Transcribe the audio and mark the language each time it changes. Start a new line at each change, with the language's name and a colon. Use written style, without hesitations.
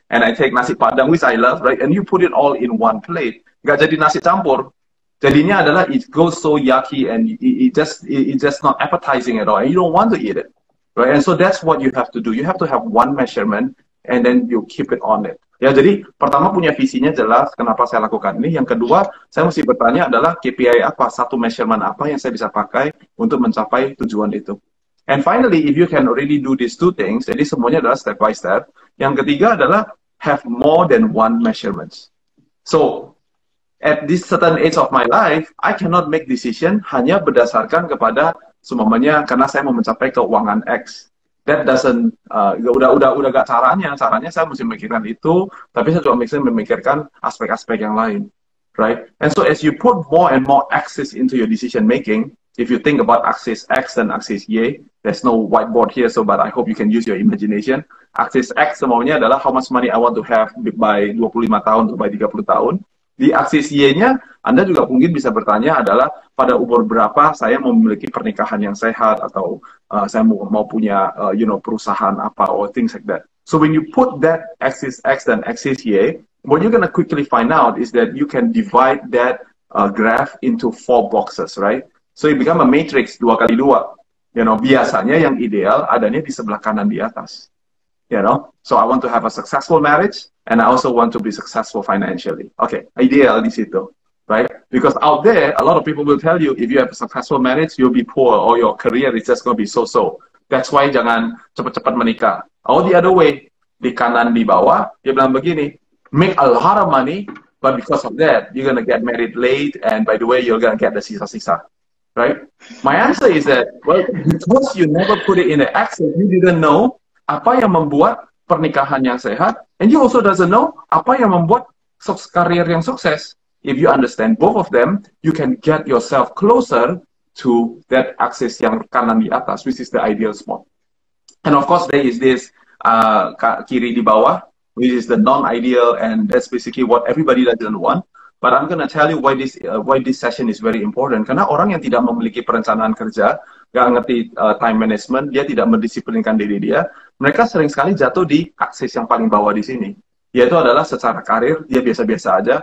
English: And I take nasi padang, which I love, right? And you put it all in one plate.
Indonesian: Nggak jadi nasi campur. Jadinya adalah
English: it goes so yucky and it just not appetizing at all. And you don't want to eat it, right? And so that's what you have to do. You have to have one measurement and then you keep it on it.
Indonesian: Ya, jadi pertama punya visinya jelas kenapa saya lakukan ini. Yang kedua, saya mesti bertanya adalah KPI apa, satu measurement apa yang saya bisa pakai untuk mencapai tujuan itu.
English: And finally, if you can already do these two things,
Indonesian: jadi semuanya adalah
English: step by step.
Indonesian: Yang ketiga adalah
English: have more than one measurements. So, at this certain age of my life, I cannot make decision
Indonesian: hanya berdasarkan kepada semuanya karena saya mau mencapai keuangan X.
English: That doesn't,
Indonesian: udah gak caranya saya mesti memikirkan itu, tapi saya juga mesti memikirkan aspek-aspek yang lain, right?
English: And so as you put more and more axis into your decision making, if you think about axis X and axis Y, there's no whiteboard here, so but I hope you can use your imagination. Axis X
Indonesian: semuanya adalah
English: how much money I want to have by 25
Indonesian: tahun atau
English: by 30 tahun.
Indonesian: Di aksis Y-nya, Anda juga mungkin bisa bertanya adalah pada umur berapa saya memiliki pernikahan yang sehat atau saya mau punya perusahaan apa
English: or things like that. So when you put that axis X dan axis Y, what you're gonna quickly find out is that you can divide that graph into 4 boxes, right? So it become a matrix 2 kali 2.
Indonesian: Biasanya yang ideal adanya di sebelah kanan di atas.
English: So I want to have a successful marriage, and I also want to be successful financially. Okay,
Indonesian: ideal di situ,
English: right? Because out there, a lot of people will tell you, if you have a successful marriage, you'll be poor, or your career is just going to be so-so. That's why
Indonesian: jangan cepat-cepat menikah.
English: Or the other way,
Indonesian: di kanan di bawah, dia bilang begini,
English: make a lot of money, but because of that, you're going to get married late, and by the way, you're going to get the sisa-sisa. Right? My answer is that, well, because you never put it in the accent, you didn't know
Indonesian: apa yang membuat pernikahan yang sehat,
English: and you also doesn't know
Indonesian: apa yang membuat karir yang sukses.
English: If you understand both of them, you can get yourself closer to that axis
Indonesian: yang kanan di atas,
English: which is the ideal spot. And of course, there is this
Indonesian: kiri di bawah,
English: which is the non-ideal, and that's basically what everybody doesn't want. But I'm gonna tell you why this session is very important.
Indonesian: Karena orang yang tidak memiliki perencanaan kerja, nggak ngerti time management, dia tidak mendisiplinkan diri dia, mereka sering sekali jatuh di aksis yang paling bawah di sini. Yaitu adalah secara karir, dia biasa-biasa aja.